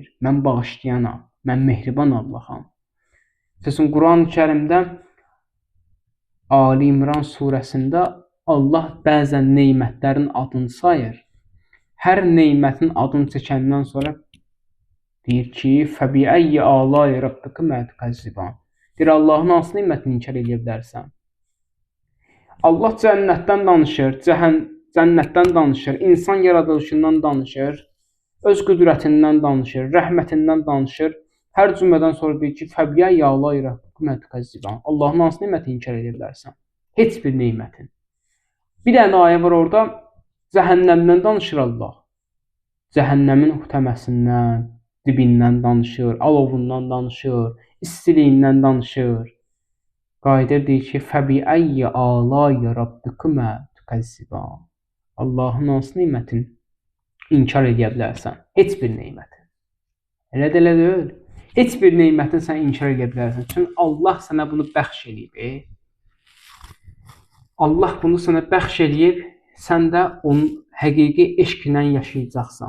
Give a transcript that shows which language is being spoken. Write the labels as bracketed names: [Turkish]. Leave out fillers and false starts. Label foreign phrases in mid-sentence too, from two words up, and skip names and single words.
[Azerbaijani] Mən bağışlayanam, mən mehriban Allaham. Səsin Quran-ı Kərimdə Ali İmran surəsində Allah bəzən neymətlərin adını sayır. Hər neymətin adını çəkəndən sonra deyir ki, [Arabic] فَبِأَيِّ آلَاءِ رَبِّكُمَا تُكَذِّبَانِ [Azerbaijani] deyir, Allahın hansı neymətini inkar edə bilərsən? Allah cənnətdən danışır, cənnətdən danışır, insan yaradılışından danışır, öz qüdrətindən danışır, rəhmətindən danışır. Hər cümlədən sonra deyir ki, [Arabic] فَبِأَيِّ آلَاءِ رَبِّكُمَا تُكَذِّبَانِ [Azerbaijani] Allahın hansı neymətini inkar edə bilərsən? Heç bir neymətin. Bir dənə ayə var orada, cəhənnəmdən danışır Allah. Cəhənnəmin uhtəməsindən, dibindən danışır, alovundan danışır, istiliyindən danışır. Qayıdır deyir ki, [Arabic] فَبِأَيِّ آلَاءِ رَبِّكُمَا تُكَذِّبَانِ [Azerbaijani] Allahın hansı neymətini inkar edə bilərsən? Heç bir neymətin. Elə deyil. Heç bir neymətin sən inkar edə bilərsən. Çünki Allah sənə bunu bəxş edib. Allah bunu sənə bəxş edib, sən də onun həqiqi eşqlə yaşayacaqsan.